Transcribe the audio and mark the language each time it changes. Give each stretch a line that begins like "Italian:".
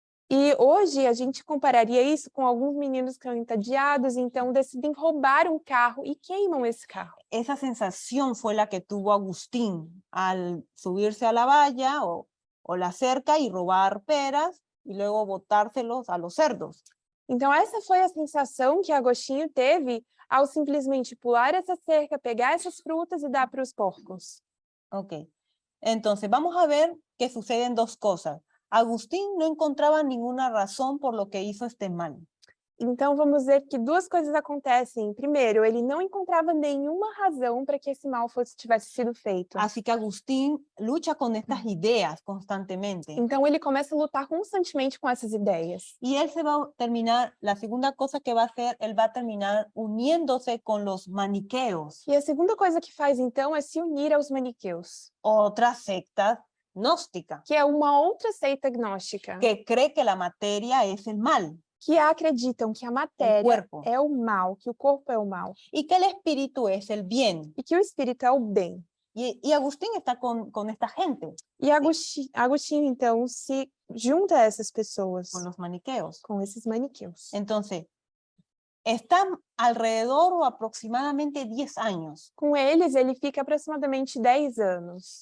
Portuguese: E hoje a gente compararia isso com alguns meninos que estão entediados, então decidem roubar um carro e queimam esse carro.
Spanish: Esa sensación fue la que tuvo Agustín al subirse a la valla o la cerca y robar peras y luego botárselos a los cerdos.
Portuguese: Então essa foi a sensação que Agostinho teve ao simplesmente pular essa cerca, pegar essas frutas e dar para os porcos. Ok.
Spanish: Entonces, vamos a ver que suceden dos cosas. Agustín no encontraba ninguna razón por lo que hizo este mal.
Portuguese: Então vamos ver que duas coisas acontecem. Primeiro, ele não encontrava nenhuma razão para que esse mal tivesse sido feito.
Spanish: Así que Agustín lucha con estas ideas constantemente.
Portuguese: Então ele começa a lutar constantemente com essas ideias.
Spanish: Y él se va a terminar, la segunda cosa que va a hacer, él va a terminar uniéndose con los maniqueos,
Portuguese: E a segunda coisa que faz então é se unir aos maniqueus,
Spanish: otra secta gnóstica,
Portuguese: que é uma outra seita gnóstica,
Spanish: que cree que la materia es el mal
Portuguese: que acreditam que a matéria
Spanish: cuerpo.
Portuguese: é o mal, que o corpo é o mal
Spanish: y que el espíritu es el bien.
Portuguese: e que o espírito é o bem.
Spanish: Y Agustín está con esta gente,
Portuguese: E Agostinho então se junta a essas pessoas,
Spanish: con los maniqueos.
Portuguese: com esses maniqueus.
Spanish: Entonces, están alrededor o aproximadamente 10 años
Portuguese: Com eles, ele fica aproximadamente 10 anos.